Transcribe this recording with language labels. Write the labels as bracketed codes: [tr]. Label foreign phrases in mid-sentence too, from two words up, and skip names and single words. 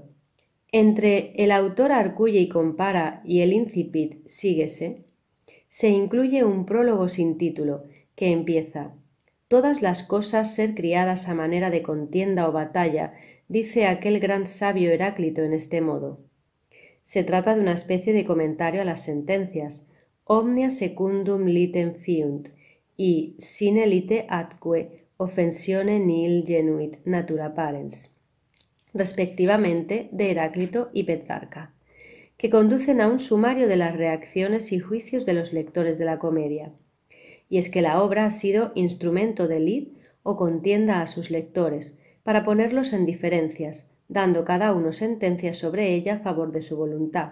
[es] Entre el autor arguye y compara y el incipit síguese, se incluye un prólogo sin título, que empieza «Todas las cosas ser criadas a manera de contienda o batalla», dice aquel gran sabio Heráclito en este modo. Se trata de una especie de comentario a las sentencias [la] «Omnia secundum litem fiunt» [es] y [la] «Sine lite atque offensione nihil genuit natura parens», [es] respectivamente de Heráclito y Petrarca, que conducen a un sumario de las reacciones y juicios de los lectores de la comedia. Y es que la obra ha sido instrumento de lid o contienda a sus lectores, para ponerlos en diferencias, dando cada uno sentencias sobre ella a favor de su voluntad.